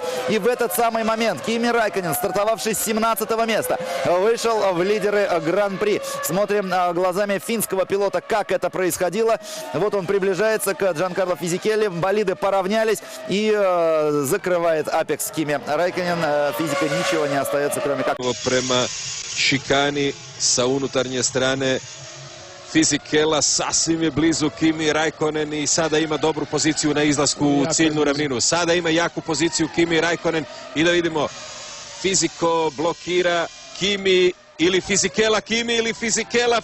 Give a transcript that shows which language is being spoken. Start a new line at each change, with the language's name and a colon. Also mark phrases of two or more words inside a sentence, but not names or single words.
Russian: И в этот самый момент Кими Räikkönen, стартовавший с 17-го места, вышел в лидеры Гран-при. Смотрим глазами финского пилота, как это происходило. Вот он приближается к Джанкарло Фисичелло. Болиды поравнялись и закрывает апекс Кими Räikkönen. Физика ничего не остается, кроме как...
Croatian: Prema šikani sa unutarnje strane Fisichella sasvim je blizu Kimi Räikkönen i sada ima dobru poziciju na izlasku u ciljnu ravninu. Sada ima jaku poziciju Kimi Räikkönen i da vidimo Fisico blokira Kimi ili Fisichella, Kimi ili Fisichella.